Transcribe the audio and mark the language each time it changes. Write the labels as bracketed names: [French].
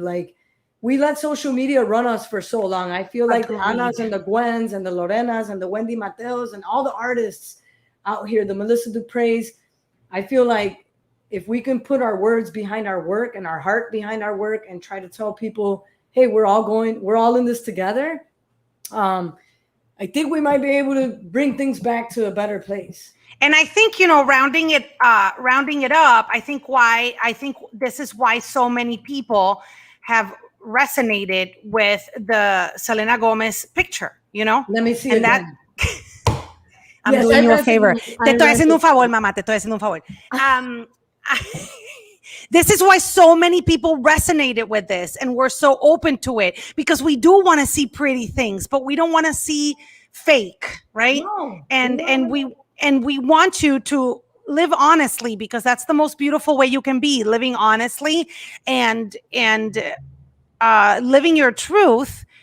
[English] Like, we let social media run us for so long. I feel like the Annas and the Gwens and the Lorenas and the Wendy Mateos and all the artists out here, the Melissa Dupre's, I feel like if we can put our words behind our work and our heart behind our work and try to tell people, hey, we're all in this together, I think we might be able to bring things back to a better place. And I think, rounding it up, I think this is why so many people have resonated with the Selena Gomez picture, Let me see and it. I'm doing you a favor. [Spanish] Te estoy haciendo un favor, mamá. Te estoy haciendo un favor. [English] This is why so many people resonated with this, and we're so open to it, because we do want to see pretty things, but we don't want to see fake, right? No, and we want you to live honestly, because that's the most beautiful way you can be, living honestly and living your truth.